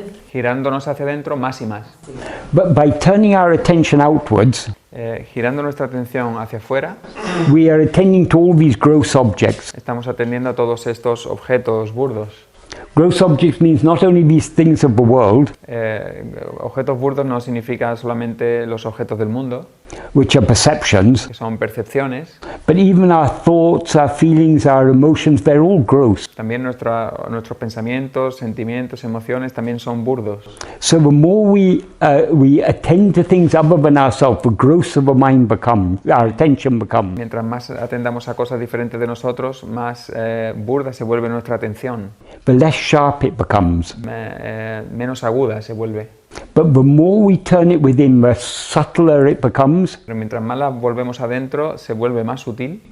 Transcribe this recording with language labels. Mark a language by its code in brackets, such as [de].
[es] Girándonos hacia adentro más y más. [en] But by turning our attention outwards, [es] Girando nuestra atención hacia afuera, [en] we are attending to all these gross objects. [es] estamos atendiendo a todos estos objetos burdos. [en] Gross objects means not only these things of the world, [es] Objetos burdos no significa solamente los objetos del mundo, [en] which are perceptions, [es] que son percepciones. [en] but even our thoughts, our feelings, our emotions, they're all gross. [es] También nuestros pensamientos, sentimientos, emociones también son burdos. [en] So the more we attend to things other than ourselves, the grosser the mind becomes, our attention becomes. [es] Mientras más atendamos a cosas diferentes de nosotros, más burda se vuelve nuestra atención, [en] The less sharp it becomes. [es] menos aguda se vuelve. [en] But the more we turn it within, the subtler it becomes, [es] Pero mientras más la volvemos adentro, se vuelve más sutil